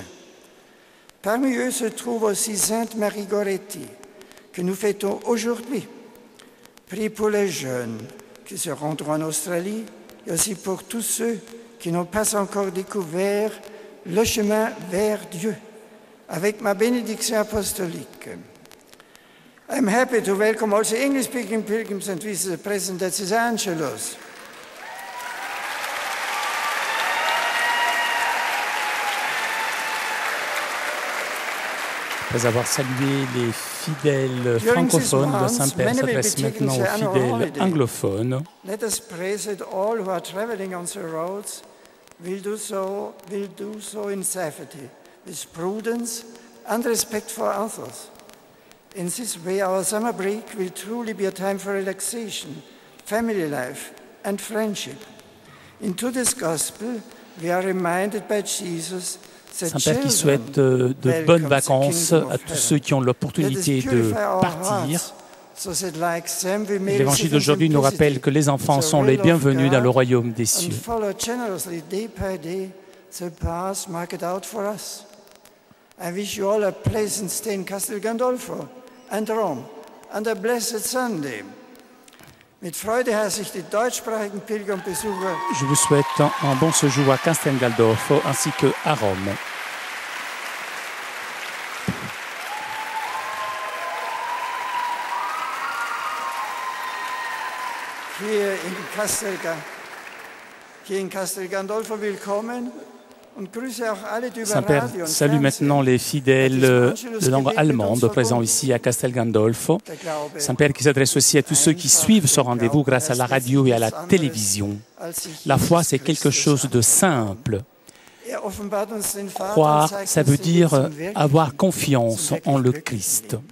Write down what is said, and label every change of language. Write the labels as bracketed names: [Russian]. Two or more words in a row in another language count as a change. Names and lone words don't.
[French] Parmi eux se trouve aussi Sainte Marie Goretti, que nous fêtons aujourd'hui. Priez pour les jeunes qui se rendront en Australie et aussi pour tous ceux qui n'ont pas encore découvert le chemin vers Dieu. Avec ma bénédiction apostolique. [English] I'm happy to welcome also English-speaking pilgrims and visitors present at St. Angelos. [French] Après avoir salué les fidèles francophones, le Saint-Père s'adresse maintenant aux fidèles anglophones. [English] Let us pray that all who are traveling on the roads will do so in safety, with prudence and respect for others. In this way, our summer break will truly be a time for relaxation, family life, and friendship. In today's gospel, we are reminded by Jesus. [French] Saint-Père qui souhaite de bonnes vacances à tous ceux qui ont l'opportunité de partir. L'évangile d'aujourd'hui nous rappelle que les enfants sont les bienvenus dans le royaume des cieux. [English] I wish you all a pleasant stay in Castel Gandolfo and Rome and a blessed Sunday. [German] Mit Freude heiße ich die deutschsprachigen Pilger und Besucher. [French] Je vous souhaite un bon séjour à Castel Gandolfo ainsi qu'à Rome. [German] Hier in Castel Gandolfo willkommen. [French] Saint-Père salue maintenant les fidèles de langue allemande présents ici à Castel Gandolfo. Saint-Père qui s'adresse aussi à tous ceux qui suivent ce rendez-vous grâce à la radio et à la télévision. La foi, c'est quelque chose de simple. Croire, ça veut dire avoir confiance en le Christ.